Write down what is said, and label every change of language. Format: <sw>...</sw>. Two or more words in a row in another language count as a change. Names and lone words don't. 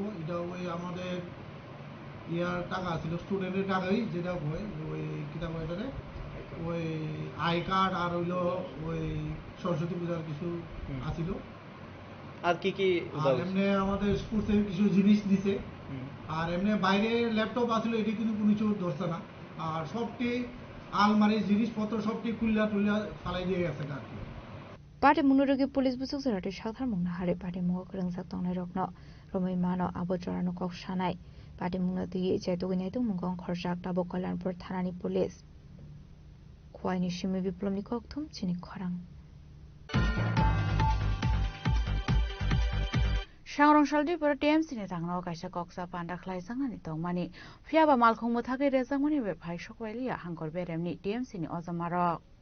<bn>এটা ওই আমাদের ইয়ার টাকা আছিল, স্টুডেন্টের টাকাই, যেটা হয় ওই কিতাব এটারে ওই আই কার্ড আর হইলো ওই সরস্বতী পূজার কিছু আছিল। আর কি কি? আর এমনি আমাদের স্পোর্টসের কিছু জিনিস দিছে। আর এমনি বাইরে ল্যাপটপ আছিল, এটি কিন্তু কোনো কিছু ধরছে না। আর সবটি আলমারির জিনিসপত্র সবটি খুললা টুল্লা ফালাই দিয়ে গেছে আর কি।</bn> <trp>Pati munurigi pulis busuk zarati shakthar mungna hari pati mungo kerengsak tongnai rokno romai mano abo jorano kok shanai pati mungna tigi ijai tuginai tu mungkong khorjak tabo Kalyanpur thanani pulis khwaini shimi biplomni kokthum chini khorang Shangrong shaldi pura TMC ni tangno kaisa koksa panda khlai sangani tongmani phiaba malkhong muthake rezamani be phai shokwaili hangkor beremni TMC ni ojamarok</trp>